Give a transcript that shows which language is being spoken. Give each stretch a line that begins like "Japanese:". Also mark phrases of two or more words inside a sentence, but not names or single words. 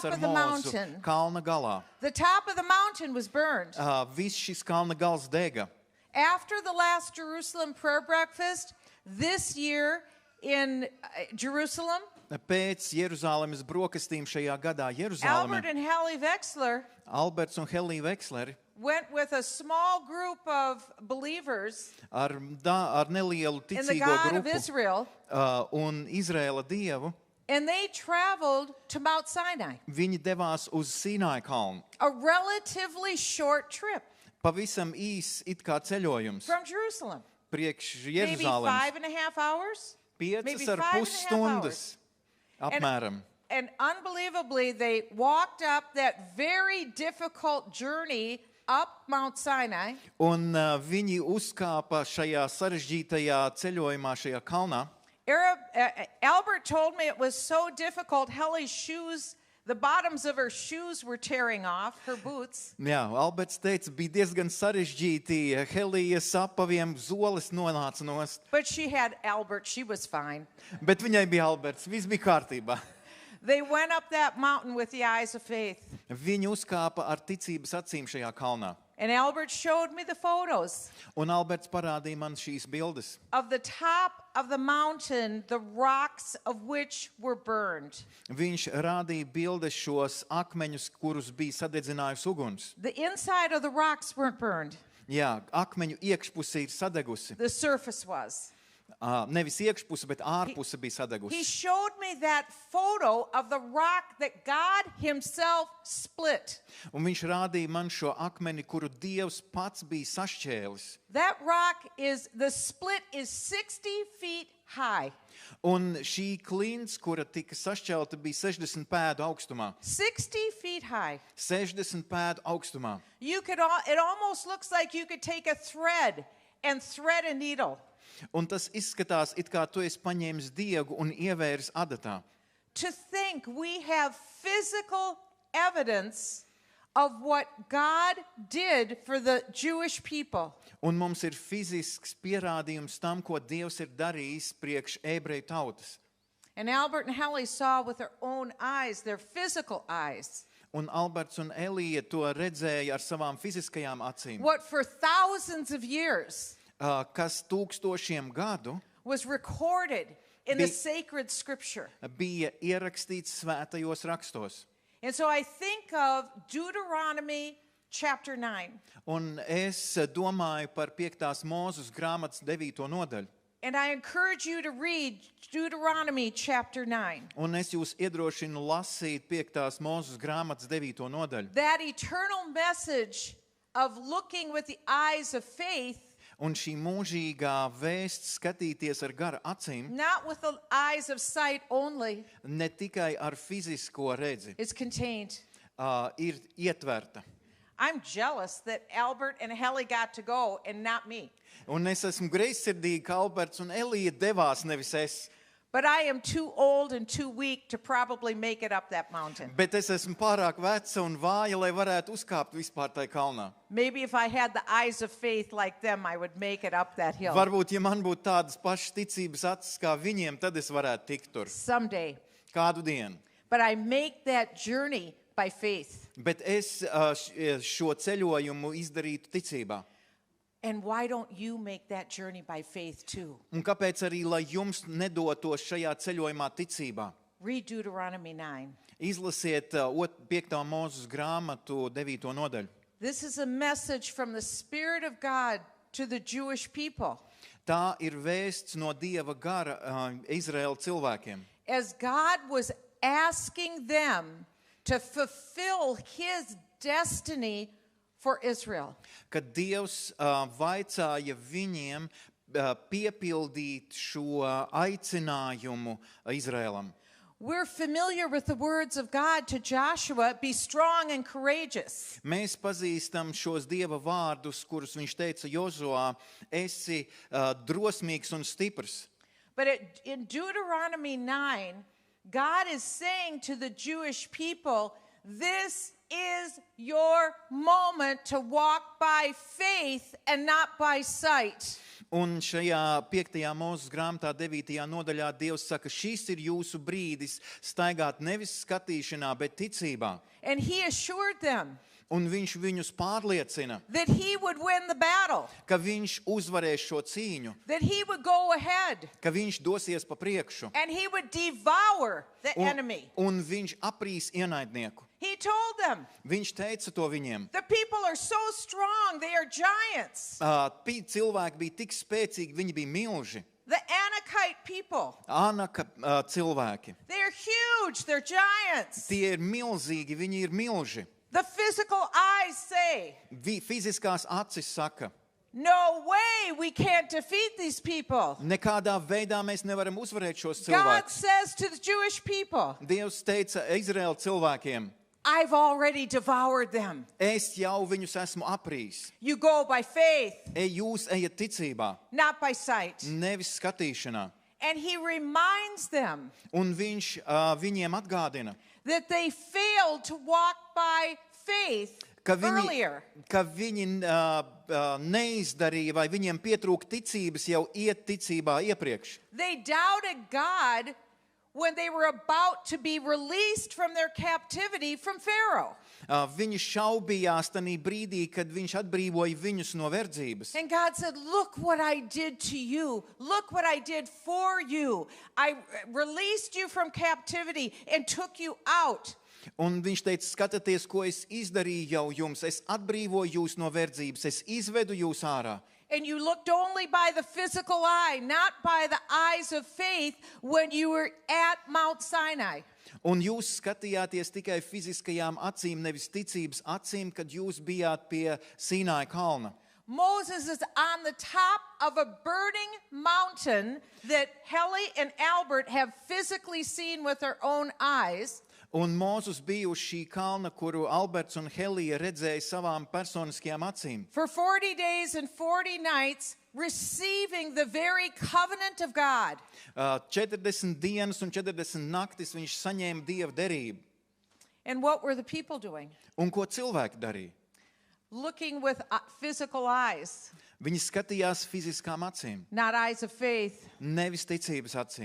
Latvian: sastapās ar
English: of the
Latvian: Mozu
English: mountain.
Latvian: kalna galā.
English: The top of the mountain was burned.
Latvian: Viss šis kalna gals dega.
English: After the last Jerusalem prayer breakfast, this year in Jerusalem,
Latvian: Pēc Jeruzalemes brokastīm šajā gadā Albert Jeruzalemē
English: and Hallie Wexler
Latvian: Alberts un Helija Veksleri
English: went with a small group of believers
Latvian: ar nelielu
English: in the
Latvian: ticīgo
English: God of
Latvian: grupu
English: Israel,
Latvian: un Izraēla dievu,
English: and they traveled to Mount Sinai,
Latvian: viņi devās uz Sīnai kalnu.
English: a relatively short trip
Latvian: Pavisam īs it kā ceļojums
English: from Jerusalem.
Latvian: priekš
English: Maybe
Latvian: Jeruzalemes.
English: 5.5 hours. maybe
Latvian: 5,5 5.5 stundas apmēram.
English: And unbelievably, they walked up that very difficult journey up Mount Sinai.
Latvian: Un viņi uzkāpa šajā sarežģītajā ceļojumā, šajā kalnā.
English: Albert told me it was so difficult. Hellie's shoes, the bottoms of her shoes were tearing off, her boots.
Latvian: Jā, Alberts teica, bija diezgan sarežģīti. Helijas apaviem zoles nonāca nost.
English: But she had Albert. She was fine.
Latvian: Bet viņai bija Alberts, viss bija kārtībā.
English: They went up that mountain with the eyes of faith.
Latvian: Viņi uzkāpa ar ticības acīm šajā kalnā.
English: And Albert showed me the photos
Latvian: Un Alberts parādīja man šīs bildes.
English: of the top of the mountain, the rocks of which were burned.
Latvian: Viņš rādīja bildes šos akmeņus, kurus bija sadedzinājusi uguns.
English: The inside of the rocks weren't burned.
Latvian: Jā, akmeņu iekšpuse ir sadegusi.
English: The surface was.
Latvian: Nevis iekšpuse, bet ārpuse bija
English: He
Latvian: sadegusi.
English: showed me that photo of the rock that God himself split.
Latvian: Un viņš rādīja man šo akmeni, kuru Dievs pats bija sašķēlis.
English: That rock the split is 60 feet high.
Latvian: Un šī klints, kura tika sašķelta, bija 60 pēdu augstumā.
English: 60 feet high.
Latvian: 60 pēdu augstumā.
English: It almost looks like you could take a thread and thread a needle.
Latvian: Un tas izskatās, it kā tu esi paņēmis diegu un ievēris adatā.
English: To think we have physical evidence of what God did for the Jewish people.
Latvian: Un mums ir fizisks pierādījums tam, ko Dievs ir darījis priekš ebreju tautas.
English: And Albert and Hallie saw with their own eyes, their physical eyes,
Latvian: Un Alberts un Elija to redzēja ar savām fiziskajām acīm,
English: what for thousands of years
Latvian: kas tūkstošiem gadu
English: was recorded in the Be- sacred scripture.
Latvian: bija ierakstīts svētajos rakstos.
English: And so I think of Deuteronomy chapter 9.
Latvian: Un es domāju par 5. Mūzes grāmatas 9. nodaļu.
English: And I encourage you to read Deuteronomy chapter 9.
Latvian: Un es jūs iedrošinu lasīt 5. Mūzes grāmatas 9. nodaļu.
English: That eternal message of looking with the eyes of faith,
Latvian: Un šī mūžīgā vēsts skatīties ar gara acīm,
English: not with the eyes of sight only,
Latvian: ne tikai ar fizisko redzi,
English: is contained.
Latvian: ir ietverta.
English: I'm jealous that Albert and Helly got to go and not me.
Latvian: Un es esmu greizsirdīgi, ka Alberts un Elija devās, nevis es.
English: But I am too old and too weak to probably make it up that mountain.
Latvian: Bet es esmu pārāk veca un vāja, lai varētu uzkāpt vispār tai kalnā.
English: Maybe if I had the eyes of faith like them, I would make it up that hill.
Latvian: Varbūt, ja man būtu tādas pašas ticības acis kā viņiem, tad es varētu tikt tur
English: Someday.
Latvian: kādu dienu.
English: But I make that journey by faith.
Latvian: Bet es šo ceļojumu izdarītu ticībā.
English: And why don't you make that journey by faith too?
Latvian: Un kāpēc arī, lai jums nedotos šajā ceļojumā ticībā?
English: Read Deuteronomy 9.
Latvian: Izlasiet 5. Mūzes grāmatu 9. nodaļu.
English: This is a message from the Spirit of God to the Jewish people.
Latvian: Tā ir vēsts no Dieva gara Izraēla cilvēkiem.
English: As God was asking them to fulfill his destiny for Israel.
Latvian: Kad Dievs vaicāja viņiem piepildīt šo aicinājumu Izraēlam.
English: We're familiar with the words of God to Joshua, be strong and courageous.
Latvian: Mēs pazīstam šos Dieva vārdus, kurus viņš teica Jozuā, esi drosmīgs un stiprs.
English: But in Deuteronomy 9, God is saying to the Jewish people, this is your moment to walk by faith and not by sight.
Latvian: Un šajā 5. Mūzes grāmatā 9. nodaļā Dievs saka, šis ir jūsu brīdis staigāt nevis skatīšanā, bet ticībā.
English: And he assured them,
Latvian: Un viņš viņus pārliecina,
English: that he would win the battle,
Latvian: ka viņš uzvarēs šo cīņu,
English: that he would go ahead,
Latvian: ka viņš dosies pa priekšu
English: and he would devour the enemy.
Latvian: un viņš aprīs ienaidnieku.
English: He told them,
Latvian: Viņš teica to viņiem.
English: the people are so strong, they are giants.
Latvian: Cilvēki bija tik spēcīgi, viņi bija milži.
English: The Anakite people,
Latvian: Anaka cilvēki.
English: they are huge, they're giants.
Latvian: Tie ir milzīgi, viņi ir milži.
English: The physical eyes say,
Latvian: Fiziskās acis saka,
English: no way we can't defeat these people.
Latvian: nekādā veidā mēs nevaram uzvarēt šos
English: God
Latvian: cilvēkus.
English: says to the Jewish people,
Latvian: Dievs teica Izraēla cilvēkiem,
English: I've already devoured them.
Latvian: es jau viņus esmu aprījis.
English: You go by faith,
Latvian: Jūs ejat ticībā,
English: not by sight.
Latvian: nevis skatīšanā.
English: And he reminds them
Latvian: Un viņš viņiem atgādina,
English: that they failed to walk by faith
Latvian: ka viņi,
English: earlier.
Latvian: ka viņi neizdarīja vai viņiem pietrūka ticības jau iet ticībā iepriekš.
English: They doubted God when they were about to be released from their captivity from Pharaoh.
Latvian: Viņi šaubījās tajā brīdī, kad viņš atbrīvoja viņus no verdzības.
English: And God said, look what I did to you. Look what I did for you. I released you from captivity and took you out.
Latvian: Un viņš teica, skatieties, ko es izdarīju jau jums. Es atbrīvoju jūs no verdzības, es izvedu jūs ārā.
English: And you looked only by the physical eye, not by the eyes of faith when you were at Mount Sinai.
Latvian: Un jūs skatījāties tikai fiziskajām acīm, nevis ticības acīm, kad jūs bijāt pie Sīnāja kalna.
English: Moses is on the top of a burning mountain that Helly and Albert have physically seen with their own eyes.
Latvian: Un Mūzus bija uz šī kalna, kuru Alberts un Helija redzēja savām personiskajām acīm.
English: For 40 days and 40 nights, receiving the very covenant of God.
Latvian: 40 dienas un 40 naktis viņš saņēma Dieva derību.
English: And what were the people doing?
Latvian: Un ko cilvēki darīja?
English: Looking with physical eyes,
Latvian: Viņi skatījās fiziskām acīm,
English: not eyes of faith.
Latvian: nevis ticības acīm.